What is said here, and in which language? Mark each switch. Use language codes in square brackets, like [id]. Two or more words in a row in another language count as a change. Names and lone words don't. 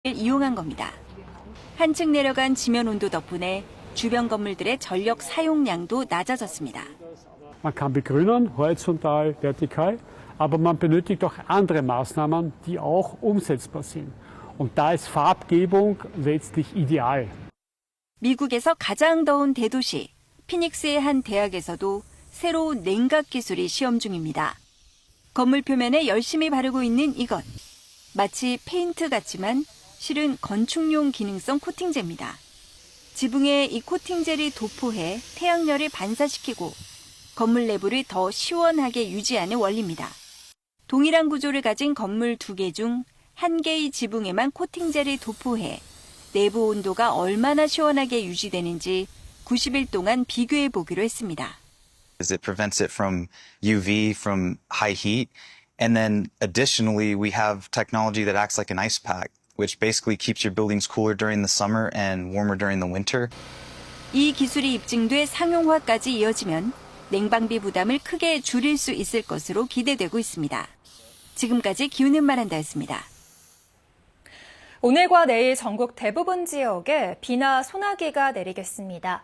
[ko] 이용한 겁니다. 한층 내려간 지면 온도 덕분에 주변 건물들의 전력 사용량도 낮아졌습니다. [de] Man kann begrünen, horizontal, vertikal, aber man benötigt auch andere Maßnahmen, die auch umsetzbar sind. Und da ist Farbgebung letztlich ideal. [ko] 미국에서 가장 더운 대도시 피닉스의 한 대학에서도 새로운 냉각 기술이 시험 중입니다. 건물 표면에 열심히 바르고 있는 이것. 마치 페인트 같지만 실은 건축용 기능성 코팅제입니다. 지붕에 이 코팅젤이 도포해 태양열을 반사시키고 건물 내부를 더 시원하게 유지하는 원리입니다. 동일한 구조를 가진 건물 2개 중 1개의 지붕에만 코팅젤을 도포해 내부 온도가 얼마나 시원하게 유지되는지 90일 동안 비교해 보기로 했습니다. [en] It prevents it from UV, from high heat. And then additionally, we have technology that acts like an ice pack, which basically keeps your buildings cooler during the summer and warmer during the winter. [ko] 이 기술이 입증돼 상용화까지 이어지면 냉방비 부담을 크게 줄일 수 있을 것으로 기대되고 있습니다. 지금까지 기후는 말한다였습니다. 오늘과 내일 전국 대부분 지역에 비나 소나기가 내리겠습니다.